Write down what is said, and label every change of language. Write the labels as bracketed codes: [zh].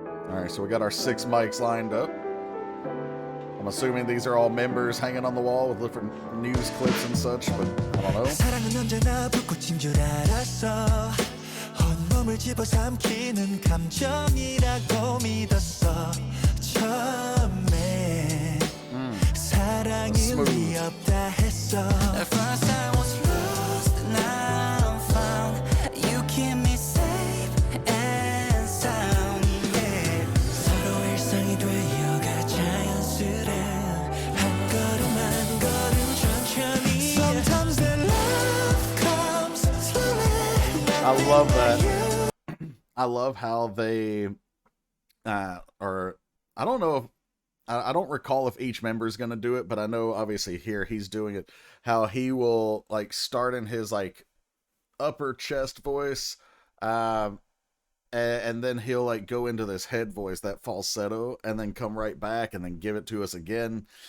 [en] All right, so we got our 6 mics lined up. I'm assuming these are all members hanging on the wall with different news clips and such, but I don't know. [ko] 사랑은 언제나 불꽃인 줄 알았어. 온몸을 집어삼키는 감정이라고 믿었어. 처음에 사랑이 의미 없다 했어. [en] At first I was lost, now I'm found. You keep me safe and sound. Yeah. [ko] 서로 일상이 되어가 자연스레 한 걸음 한 걸음 천천히. [en] Sometimes the love comes slowly. I love that. I love how they I don't know if I don't recall if each member is going to do it, but I know obviously here he's doing it, how he will like start in his like upper chest voice, and then he'll like go into this head voice, that falsetto, and then come right back and then give it to us again.